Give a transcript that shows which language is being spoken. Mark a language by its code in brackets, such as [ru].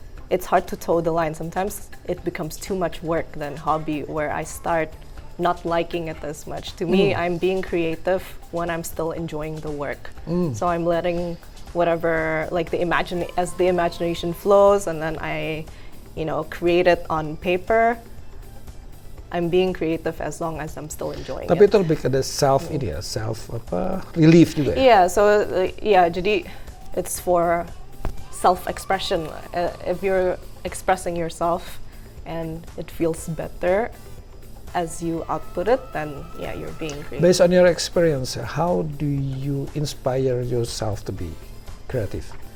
[en] It's hard to toe the line. Sometimes it becomes too much work than hobby, where I start not liking it as much. To me, I'm being creative when I'm still enjoying the work. So I'm letting whatever, like as the imagination flows, and then I, create it on paper. I'm being creative as long as I'm still enjoying [id] Tapi [en] it. [id] itu lebih ke self relief juga ya? [en] Yeah, so [id] jadi [en] it's for self-expression. If you're expressing yourself and it feels better as you output it, then yeah, you're being creative. Based on your experience, how do you inspire yourself to be creative?